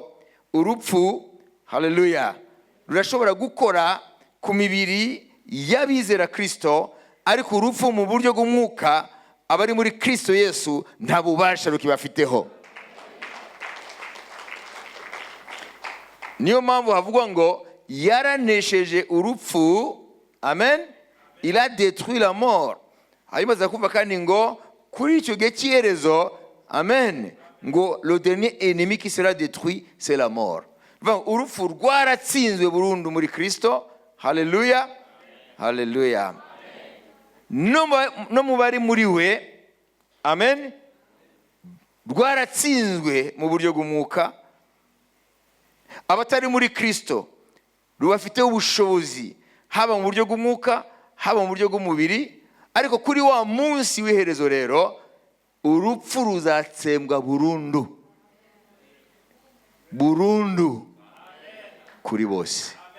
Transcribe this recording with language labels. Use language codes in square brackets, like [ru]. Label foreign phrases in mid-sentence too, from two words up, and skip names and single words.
[rw] Urupfu, haleluya, rurashobora gukora ku mibiri y'abizera Kristo, ariko urupfu mu buryo bw'umwuka abari muri Kristo Yesu nta bubasha rukibafiteho. Niyo mpamvu havugwa ngo yaranesheje urupfu. [fr] Amen. Il a détruit la mort. [rw] Hanyuma zakumva kandi ngo kuri icyo gihe cy'iherezo, amen, ngo [fr] le dernier ennemi qui sera détruit c'est la mort. [rw] Urupfu rwaratsinzwe burundu muri Kristo. Haleluya, haleluya. No mu bari muri we, amen, rwaratsinzwe mu buryo bw'umwuka. Abatari muri Kristo rubafite ubushobozi haba mu buryo bw'umwuka haba mu buryo bw'umubiri, ariko kuri wa munsi w'iherezo rero urupfu ruzatsembwa burundu, burundu kuri bose.